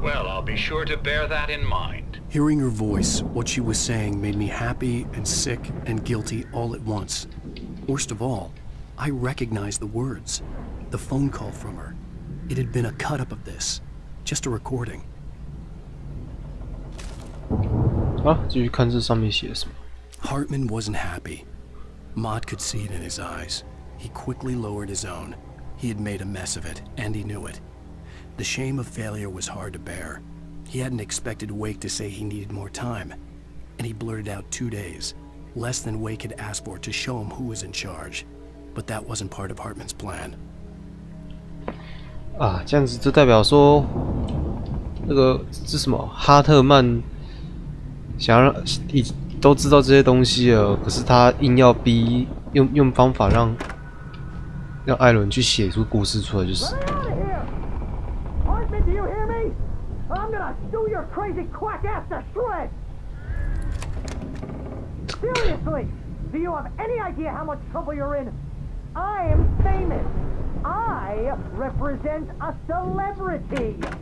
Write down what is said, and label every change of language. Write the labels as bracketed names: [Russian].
[English] Well, I'll be sure to bear that in mind. Hearing her voice, what she was saying made me happy and sick and guilty all at once. Worst of all, I recognized the words. The phone call from her. It had been a cut-up of this. Just a recording. [Chinese] 啊，继续看这上面写什么。 [English] Hartman wasn't happy. Maude could see it in his eyes. He quickly lowered his own. He had made a mess of it, and he knew it. The shame of failure was hard to bear. He hadn't expected Wake to say he needed more time, and he blurted out 2 days, less than Wake had asked for to show him who was in charge. But that wasn't part of Hartman's plan. [Chinese] 啊，这样子就代表说，那个是什么？哈特曼想要都知道这些东西了，可是他硬要逼用方法让艾伦去写出故事出来，就是。 [English] I'm gonna chew your crazy quack ass to shreds! Seriously, do you have any idea how much trouble you're in? I am famous. I represent a celebrity.